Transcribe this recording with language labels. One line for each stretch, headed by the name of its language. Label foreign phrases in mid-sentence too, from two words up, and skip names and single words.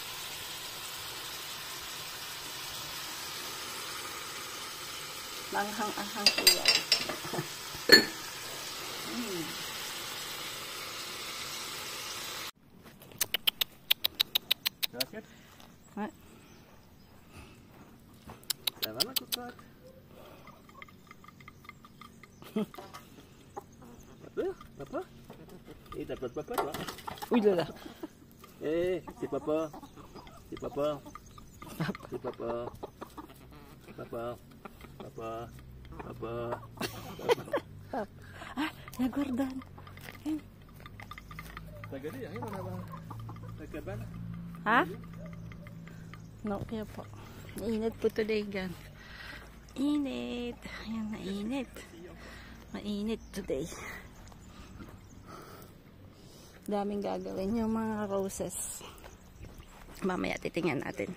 Filipino: Manghang-anghang po yan.
English: Racket? What?
French: Ça va ma cocotte? Papa? Eh, t'as pas de papa, toi? Uy, lala. Eh, c'est papa. C'est papa. C'est papa. Papa. Papa. Papa. Ah, la Gordon. T'as regardé, y'a rien dans la cabane?
Filipino: Ha? No, kaya po. Mainit po today, gan. Init. Ayan, mainit. Mainit today. Daming gagawin yung mga roses. Mamaya titingnan natin.